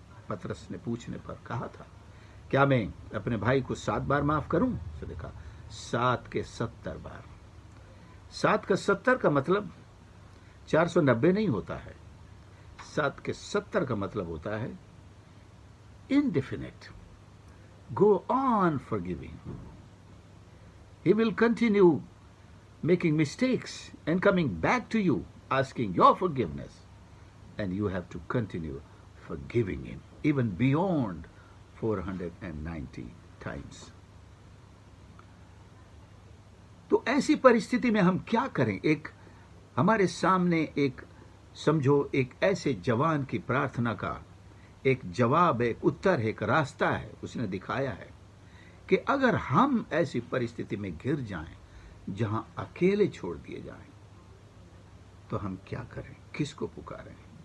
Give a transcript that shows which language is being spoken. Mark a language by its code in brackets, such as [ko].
[hi] पतरस ने पूछने पर कहा था क्या मैं अपने भाई को 7 बार माफ करूं? तो देखा 7 के 70 बार। 7 का 70 का मतलब 490 नहीं होता है। 7 के 70 का मतलब होता है indefinite. [en] Go on forgiving. He will continue making mistakes and coming back to you, asking your forgiveness. And you have to continue forgiving him, even beyond 490 times. [hi] तो ऐसी परिस्थिति में हम क्या करें? एक हमारे सामने एक समझो एक ऐसे जवान की प्रार्थना का एक जवाब, एक उत्तर है, एक रास्ता है, उसने दिखाया है कि अगर हम ऐसी परिस्थिति में घिर जाएं जहां अकेले छोड़ दिए जाएं तो हम क्या करें, किसको पुकारें?